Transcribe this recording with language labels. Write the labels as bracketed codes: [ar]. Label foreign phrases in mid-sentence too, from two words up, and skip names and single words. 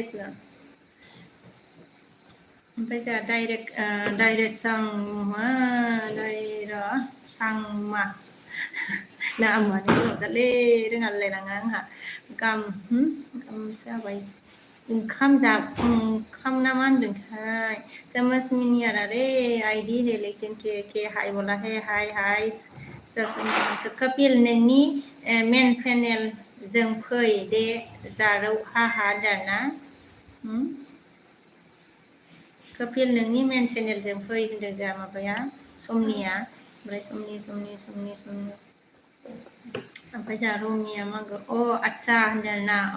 [brx] ओमफ्राय जोंहा डाइरेक्ट सांमा नामानो गोलावथारलै रोङालायलाङा आंहा गाम जाबाय ओंखाम ना मा होनदोंथाय [hi] समझ में नहीं आ रहा रे आईडी है लेकिन के हाय बोला है [brx] हाय कपिल नोंनि मेन चेनेल जों फै दे जारौ हा होनदों ना कपिल नोंनि मेन चेनेलजों फै होनदों जोंहा माबाया समनिया ओमफ्राय समनि ओमफ्राय जोंहा रमिया मा होनगौ आच्छा होनदों आरोना